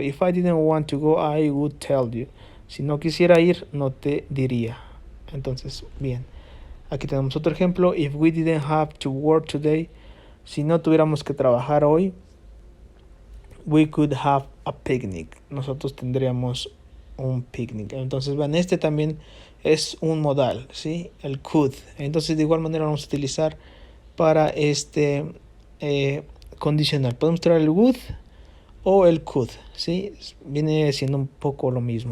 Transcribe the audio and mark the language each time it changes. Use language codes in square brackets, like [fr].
[en] If I didn't want to go, I would tell you. [es] Si no quisiera ir, no te diría. Entonces, bien. Aquí tenemos otro ejemplo. [en] If we didn't have to work today, [es] si no tuviéramos que trabajar hoy, [en] we could have a picnic. [es] Nosotros tendríamos un picnic. Entonces, vean, este también es un modal, ¿sí? El could. Entonces, de igual manera vamos a utilizar para este condicional. Podemos traer el would o el could, ¿sí? Viene siendo un poco lo mismo.